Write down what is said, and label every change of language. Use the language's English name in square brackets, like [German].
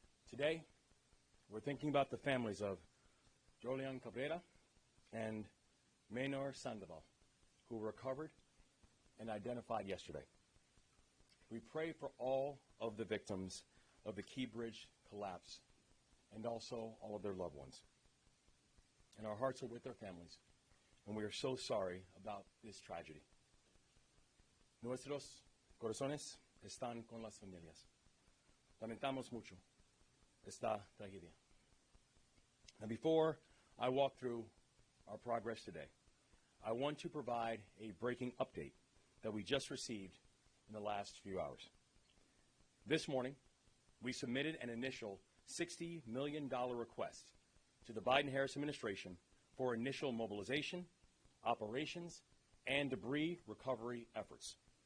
[English] Today, we're thinking about the families of Jolian Cabrera and Maynor Sandoval, who were recovered and identified yesterday. We pray for all of the victims of the Key Bridge collapse and also all of their loved ones. And our hearts are with their families, and we are so sorry about this tragedy. [Spanish] Nuestros corazones están con las familias. Lamentamos mucho esta tragedia. [English] And before I walk through our progress today, I want to provide a breaking update that we just received in the last few hours. This morning, we submitted an initial $60 million request to the Biden-Harris administration for initial mobilization, operations, and debris recovery efforts.